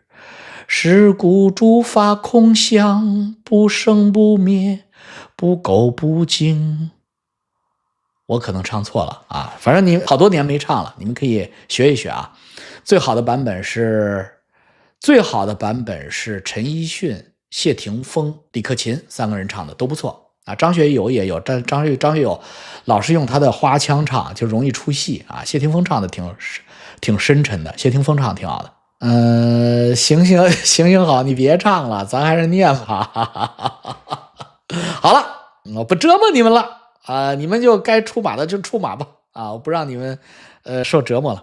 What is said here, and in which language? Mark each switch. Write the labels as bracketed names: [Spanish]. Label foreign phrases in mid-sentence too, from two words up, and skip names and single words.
[Chinese] 是故諸法空相，不生不滅，不垢不淨。我可能唱錯了啊，反正你好多年沒唱了，你們可以學一學啊。最好的版本是陈奕迅、謝霆鋒、李克勤3個人唱的都不錯啊。張學友也有，但张学友老是用他的花腔唱，就容易出戲啊。謝霆锋唱的挺深沉的，謝霆锋唱的挺好的。行好，你別唱了，咱還是念吧。好了，我不折磨你們了啊，你們就該出馬的就出馬吧啊，我不讓你們受折磨了。